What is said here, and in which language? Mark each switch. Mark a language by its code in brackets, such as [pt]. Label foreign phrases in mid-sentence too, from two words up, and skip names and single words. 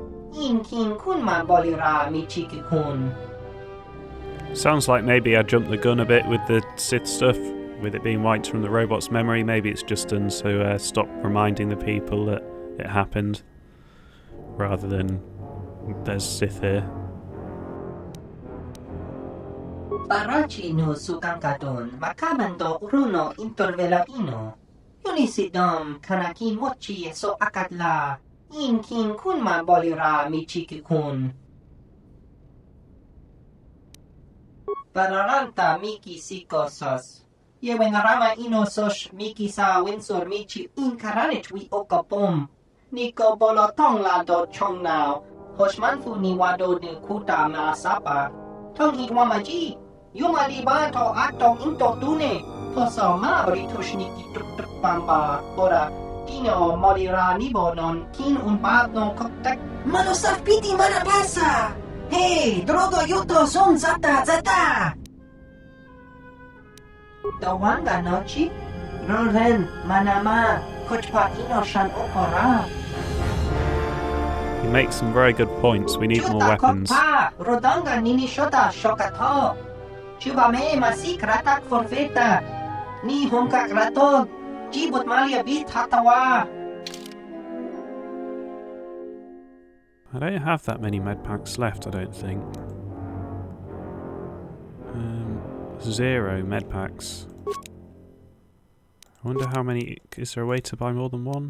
[en] Inkin kunma bolira michiki kun. Sounds like maybe I jumped the gun a bit with the Sith stuff, with it being wiped from the robot's memory. Maybe it's just done so stop reminding the people that it happened, rather than there's Sith here. Parachi no sukankadon, makabando uruno intervela ino. Unisidom kanaki mochi so akadla. Inkin kunma bolira michiki kun. Pararanta miki sikosos. Yewenarama inosos miki sa winsor michi inkaranich wi okapom. Niko bolotong la do chong now. Hoshmanfu ni wado de kuta maasapa. Tong hitwamaji. Yuma liba to atong into tune. Poso ma oritushniki tuk pamba. Ora Dino molira nibonon kin un padno koktek. Manosaf piti manapasa! Hey, drogo yuto son zata zata! Dawanga nochi? Roren manama kochpa ino shan opora. He makes some very good points. We need more weapons. Kokpa, rodanga nini shota shokato. Chuba me masik ratak forfeta. Ni honka krato. Jibut malia bit hatawa. I don't have that many medpacks left, I don't think. 0 medpacks. I wonder how many... Is there a way to buy more than one?